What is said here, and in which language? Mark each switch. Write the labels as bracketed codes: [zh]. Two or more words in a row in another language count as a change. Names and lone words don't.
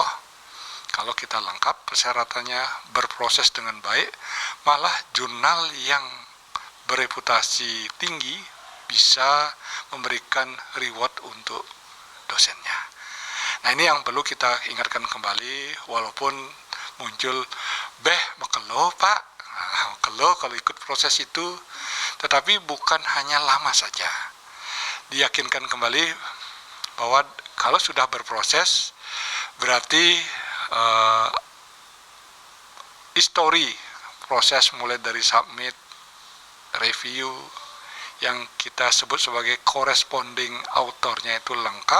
[id] Kalau kita lengkap persyaratannya berproses dengan baik, malah jurnal yang bereputasi tinggi bisa memberikan reward untuk dosennya. Nah, ini yang perlu kita ingatkan kembali, walaupun muncul makelo pak, makelo kalau ikut proses itu, tetapi bukan hanya lama saja. Diyakinkan kembali bahwa kalau sudah berproses berarti histori proses mulai dari submit, review, yang kita sebut sebagai [en] corresponding authornya [id] itu lengkap.